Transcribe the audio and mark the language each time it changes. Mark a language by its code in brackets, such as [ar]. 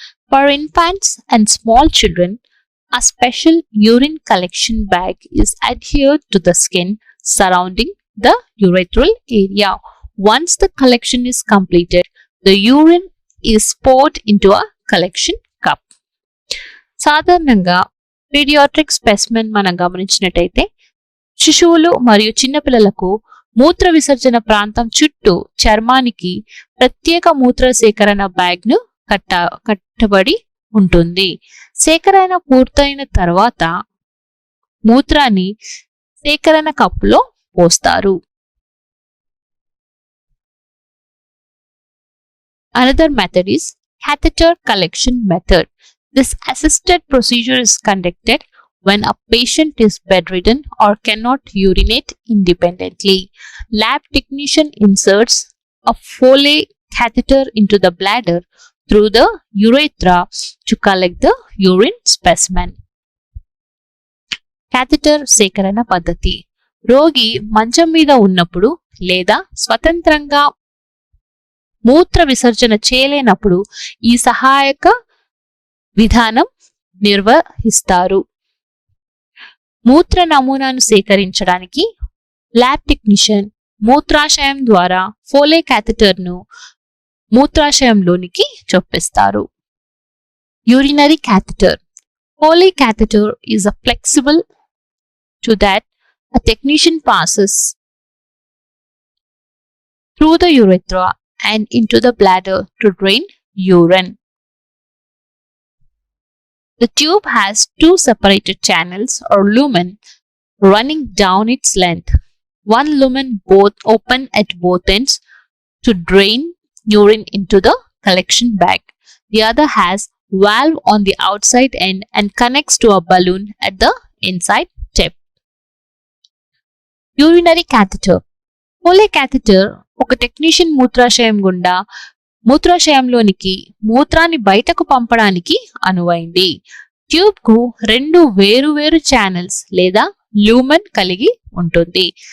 [en] For infants and small children, a special urine collection bag is adhered to the skin surrounding the urethral area. Once the collection is completed, the urine is poured into a collection cup. [te] సాధారణంగా paediatric specimen మనం గమనించినట్టయితే శిశువులు మరియు చిన్నపిల్లలకు మూత్ర విసర్జన ప్రాంతం చుట్టూ చర్మానికి ప్రత్యేక మూత్ర సేకరణ బ్యాగ్ను కట్టబడి ఉంటుంది. సేకరణ పూర్తయిన తర్వాత మూత్రాన్ని సేకరణ కప్పులో పోస్తారు. Another method is catheter collection method. This assisted procedure is conducted when a patient is bedridden or cannot urinate independently. Lab technician inserts a Foley catheter into the bladder through the urethra to collect the urine specimen. Catheter సేకరణ పద్ధతి. రోగి మంచం మీద ఉన్నప్పుడు లేదా స్వతంత్రంగా మూత్ర విసర్జన చేయలేనప్పుడు ఈ సహాయక విధానం నిర్వహిస్తారు. మూత్ర నమూనాను సేకరించడానికి ల్యాబ్ టెక్నీషియన్ మూత్రాశయం ద్వారా ఫోలే క్యాథెటర్ను మూత్రాశయంలోనికి చొప్పిస్తారు. [en] Urinary catheter. Foley catheter is a flexible to that a technician passes through the urethra and into the bladder to drain urine. The tube has two separated channels or lumen running down its length. One lumen both open at both ends to drain urine into the collection bag. The other has valve on the outside end and connects to a balloon at the inside tip. Urinary catheter. [te] Foley catheter ఒక technician మూత్రాశయం గుండా మూత్రాశయంలోనికి మూత్రాన్ని బయటకు పంపడానికి అనువైంది. Tube కు రెండు వేరు channels లేదా lumen కలిగి ఉంటుంది.